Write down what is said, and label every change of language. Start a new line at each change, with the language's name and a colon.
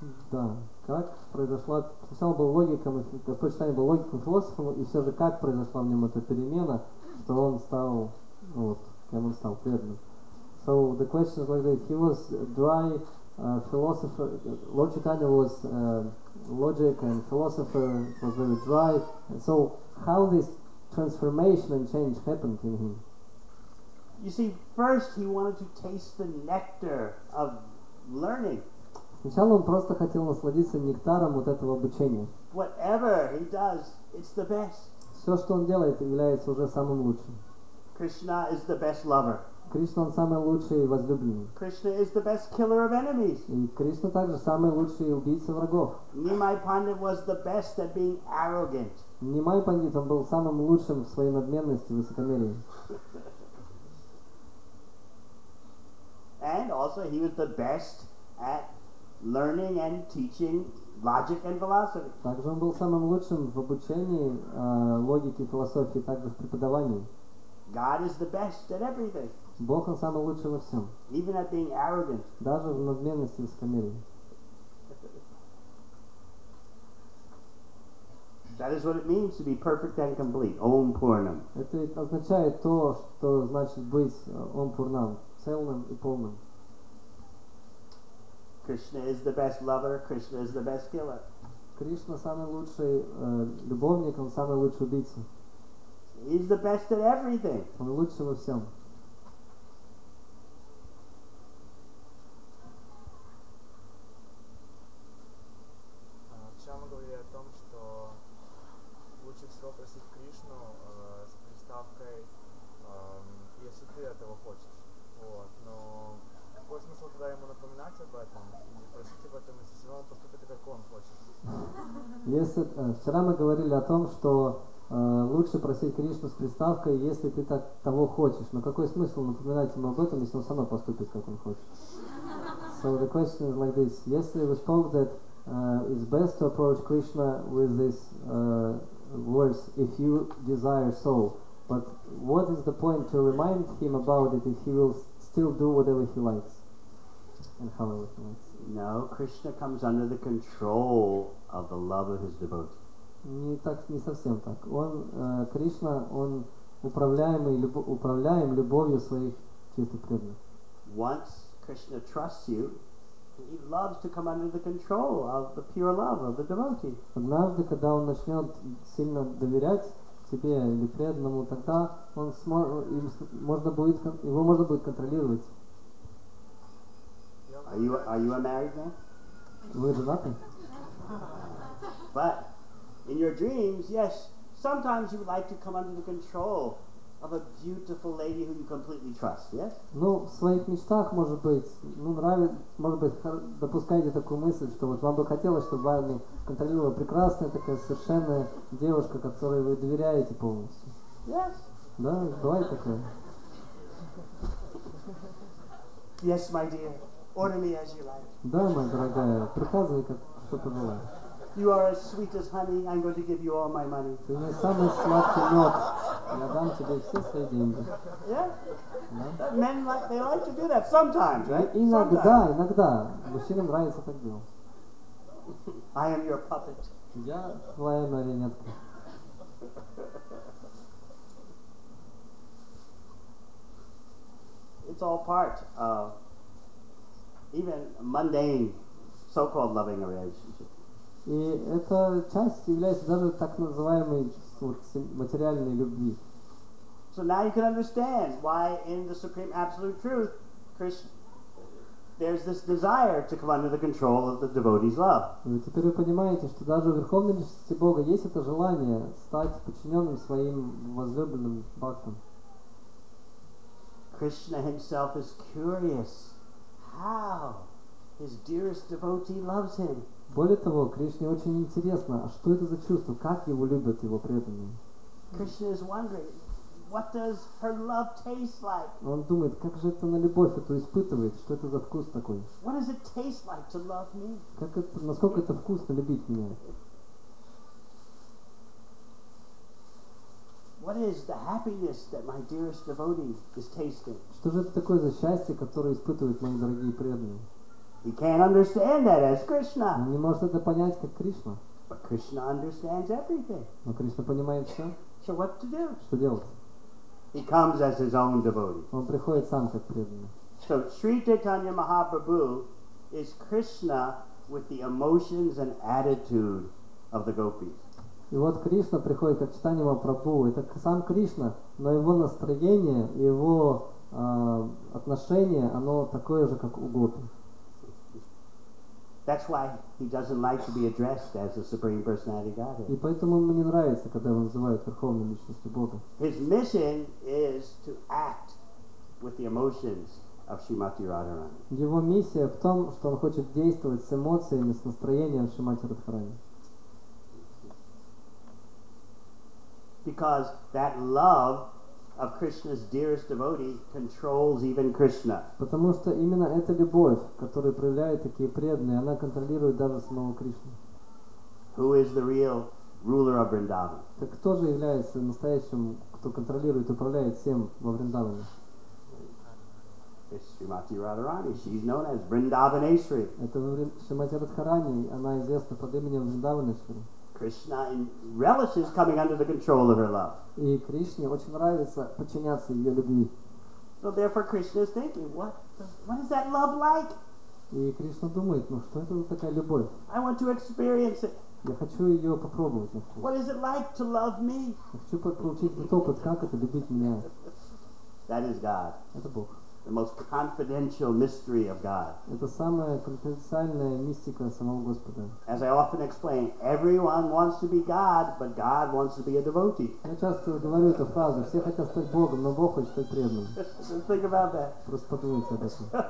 Russian: Да, как произошла, сначала был логиком, Господь Чайтанья был логиком, философом, и все же как произошла в нем эта перемена, что он стал, кем он стал, преданным.
English: So the question is like this: he was a dry philosopher. Lord Chaitanya was logic and philosopher, was very dry. So how this transformation and change happened in him? You see, first he wanted to taste the nectar of learning.
Russian: Сначала он просто хотел насладиться нектаром вот этого обучения.
English: Whatever he does, it's the best.
Russian: Все, что он делает, является уже самым лучшим.
English: Krishna is the best lover.
Russian: Кришна, он самый лучший и возлюбленный.
English: Krishna is the best killer of enemies.
Russian: И Кришна также самый лучший убийца врагов.
English: Nimai Pandit was the best at being arrogant.
Russian: Нимай Пандит, он был самым лучшим в своей надменности и высокомерии.
English: And also he was the best at learning and teaching logic and philosophy.
Russian: Также он был самым лучшим в обучении логики и философии, также в преподавании.
English: God is the best at everything.
Russian: Бог, он самый лучший во всем.
English: Even at being arrogant.
Russian: Даже в надменности и высокомерии.
English: That is what it means to be perfect and complete.
Sanskrit: Om Purnam.
Russian: Это означает то, что значит быть Ом Пурнам, целым и полным.
English: Krishna is the best lover. Krishna is the best killer.
Russian: Кришна самый лучший любовник, он самый лучший убийца.
English: He's the best at everything.
Russian: Он лучший во всем. Вчера мы говорили о том, что лучше всего просить Кришну с приставкой «если ты этого хочешь». Вот. Но какой смысл тогда ему напоминать об этом или просить об этом, если все равно поступит так, как он хочет? Вчера мы говорили о том, что лучше просить Кришну с приставкой, если ты того хочешь. Но какой смысл напоминать ему об этом, если он сам поступит, как он хочет?
English: So the question is like this. Yesterday we spoke that it's best to approach Krishna with these words, if you desire so. But what is the point to remind him about it if he will still do whatever he likes and however he likes? No, Krishna comes under the control of the love of his devotee.
Russian: Не совсем так. Кришна, он управляем любовью своих чистых преданных.
English: Once Krishna trusts you, he loves to come under the control of the pure love of the devotee.
Russian: Однажды, когда он начнет сильно доверять тебе или преданному, тогда его можно будет контролировать.
English: Are you a married man?
Russian: Вы женаты?
English: But in your dreams, yes, sometimes you would like to come under the control of a beautiful lady who you completely trust, yes?
Russian: Ну, в своих мечтах, может быть, может быть, допускаете такую мысль, что вот вам бы хотелось, чтобы вами контролировала прекрасная такая совершенная девушка, которой вы доверяете полностью.
English: Yes.
Russian: Да, бывает такое.
English: Yes, my dear. Order me as you like.
Russian: Да, моя дорогая, приказывай, как что пожелаешь.
English: You are as sweet as honey. I'm going to give you all my money.
Russian: Ты мой самый сладкий мед. Я дам тебе все свои деньги.
English: Yeah?
Russian: Да?
English: Men they like to do that sometimes, right?
Russian: Иногда. Мужчинам нравится так делать.
English: I am your puppet.
Russian: Я твоя марионетка.
English: It's all part of even mundane, so-called loving a relationship.
Russian: И эта часть является даже так называемой материальной любви.
English: So now you can understand why in the Supreme Absolute Truth, there's this desire to come under the control of the devotee's love.
Russian: И теперь вы понимаете, что даже в Верховной Личности Бога есть это желание стать подчиненным своим возлюбленным бхактам.
English: Krishna himself is curious how his dearest devotee loves him.
Russian: Более того, Кришне очень интересно, а что это за чувство, как его любят его преданные.
English: Krishna is wondering, what does her love taste like?
Russian: Он думает, как же это на любовь эту испытывает, что это за вкус такой.
English: What does it taste like to love me?
Russian: Как это, насколько это вкусно любить меня.
English: What is the happiness that my dearest devotee is tasting?
Russian: Что же это такое за счастье, которое испытывают мои дорогие преданные?
English: He can't understand that as Krishna.
Russian: Он не может это понять, как Кришна.
English: But Krishna understands everything.
Russian: Но Кришна понимает все.
English: So what to do?
Russian: Что делать?
English: He comes as his own devotee.
Russian: Он приходит сам как преданный.
English: So Sri Chaitanya Mahaprabhu is Krishna with the emotions and attitude of the gopis.
Russian: И вот Кришна приходит как Чайтанья Махапрабху. Это сам Кришна, но его настроение, его отношение, оно такое же, как у гопи.
English: That's why he doesn't like to be addressed as the Supreme Personality
Russian: И
English: Godhead.
Russian: поэтому ему не нравится, когда его называют Верховной Личностью Бога.
English: His mission is to act with the emotions of Srimati Radharani.
Russian: Его миссия в том, что он хочет действовать с эмоциями, с настроением Шримати Радхарани.
English: Because that love of Krishna's dearest devotee controls even Krishna.
Russian: Потому что именно эта любовь, которую проявляют такие преданные, она контролирует даже самого Кришну.
English: Who is the real ruler of Vrindavan?
Russian: Так кто же является настоящим, кто контролирует и управляет всем во Вриндаване?
English: It's Srimati Radharani. She's known as Vrindavaneshwari.
Russian: Это Шримати Радхарани, она известна под именем Вриндаванешвари.
English: Krishna relishes coming under the control of her love.
Russian: И Кришне очень нравится подчиняться ее любви.
English: So therefore Krishna is thinking, what is that love like?
Russian: И Кришна думает, ну что это за такая любовь?
English: I want to experience it.
Russian: Я хочу ее попробовать на вкус.
English: What is it like to love me?
Russian: Я хочу получить этот опыт, как это любить меня.
English: That is God.
Russian: Это Бог.
English: The most confidential mystery of God.
Russian: Это самая конфиденциальная мистика самого Господа.
English: As I often explain, everyone wants to be God, but God wants to be a devotee.
Russian: Я часто говорю эту фразу, все хотят стать Богом, но Бог хочет стать преданным.
English: Just think about that.
Russian: Просто подумайте об этом.